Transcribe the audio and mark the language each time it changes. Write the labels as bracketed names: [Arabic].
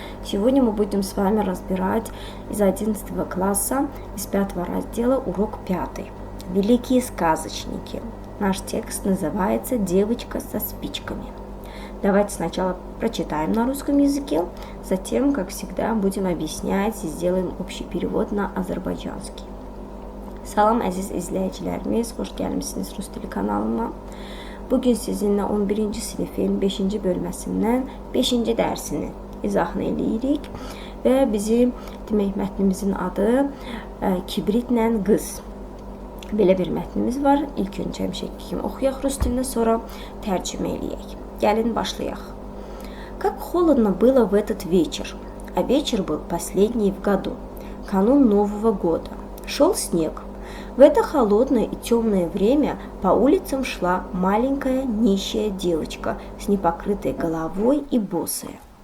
[Russian] Сегодня мы будем с вами разбирать из 11 класса, из 5 раздела, урок 5. Великие сказочники. Наш текст называется «Девочка со спичками». Давайте сначала прочитаем на русском языке, затем, как всегда, будем объяснять и сделаем общий перевод на азербайджанский. [Azerbaijani] Salam əziz izləyicilərimiz, xoş gəlmisiniz Rus dili kanalıma. Bugün sizinlə 11-ci sinifin 5-ci bölməsindən 5-ci dərsini izahını eləyirik və bizim demək mətnimizin adı Kibritlə qız. Belə bir mətnimiz var. İlk öncə həmişəki kimi oxuyaq Rus dilində, sonra tərcümə eləyək. Gəlin başlayaq. [Russian] Как холодно было в этот вечер, а вечер был последний в году, канун Нового года. Шел снег. В это холодное и темное время по улицам шла маленькая нищая девочка с непокрытой головой и босая.